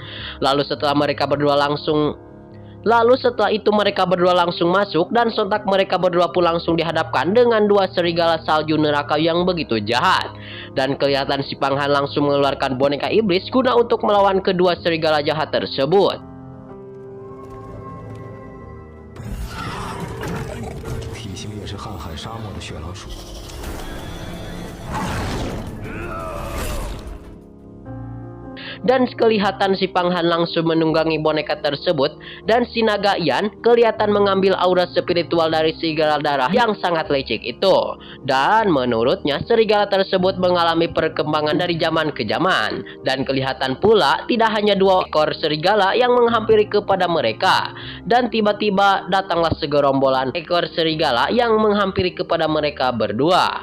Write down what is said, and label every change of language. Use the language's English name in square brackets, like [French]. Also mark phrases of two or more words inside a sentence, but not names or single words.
[Indonesian] Lalu setelah itu mereka berdua langsung masuk dan sontak mereka berdua pun langsung dihadapkan dengan dua serigala salju neraka yang begitu jahat. Dan kelihatan si Pang Han langsung mengeluarkan boneka iblis guna untuk melawan kedua serigala jahat tersebut. [Chinese] 体型也是瀚海沙漠的雪老鼠。 [Indonesian] Dan kelihatan si Pang Han langsung menunggangi boneka tersebut dan si Naga Yan kelihatan mengambil aura spiritual dari serigala darah yang sangat licik itu. Dan menurutnya serigala tersebut mengalami perkembangan dari zaman ke zaman dan kelihatan pula tidak hanya dua ekor serigala yang menghampiri kepada mereka dan tiba-tiba datanglah segerombolan ekor serigala yang menghampiri kepada mereka berdua.